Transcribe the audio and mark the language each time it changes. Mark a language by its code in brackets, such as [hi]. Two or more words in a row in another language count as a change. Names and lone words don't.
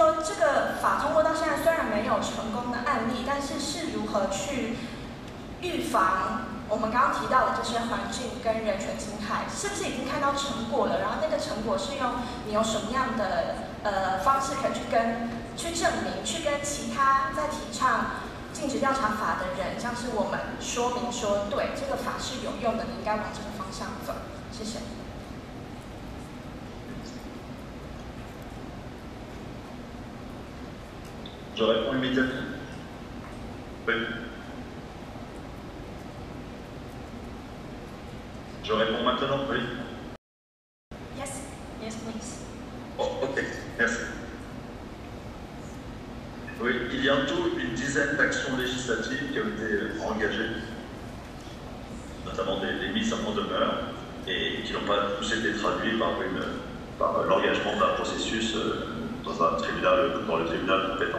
[zh] 说这个法通过到现在，虽然没有成功的案例，但是是如何去预防我们刚刚提到的这些环境跟人权侵害，是不是已经看到成果了？然后那个成果是用你有什么样的方式可以去证明，去跟其他在提倡尽职调查法的人，像是我们说明说，对这个法是有用的，你应该往这个方向走。谢谢。 [fr] Je réponds immédiatement. Oui. Je réponds maintenant, oui. [en] Yes, yes, please. [fr] Oh, ok, merci. Oui, il y a en tout une dizaine d'actions législatives qui ont été engagées, notamment des mises en demeure, et qui n'ont pas tous été traduites par l'engagement d'un processus dans le tribunal compétent.